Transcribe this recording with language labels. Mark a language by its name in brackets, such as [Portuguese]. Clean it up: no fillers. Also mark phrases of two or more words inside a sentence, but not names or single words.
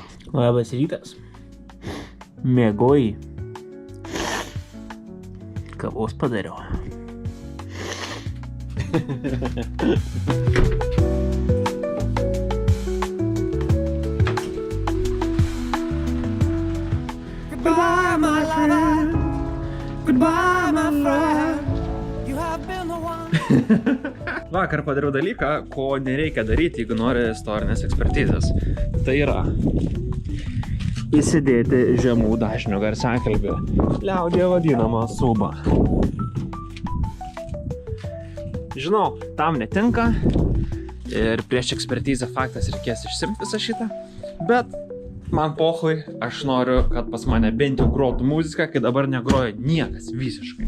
[Lithuanian] Labas rytas. Mėgoji. Kavos padariau. [English] Goodbye, my friend. Goodbye, my friend. You have been the one. [Lithuanian] Vakar padariau dalyką, ko nereikia daryti, jeigu nori istorinės ekspertizės. Tai yra įsidėti žemų dažnių garsiakalbį, liaudyje vadinamą subą. Žinau, tam netinka ir prieš ekspertizę faktas reikės išsimti visą šitą, bet man pohui, aš noriu, kad pas mane bent jau grotų muziką, kai dabar negroja niekas visiškai.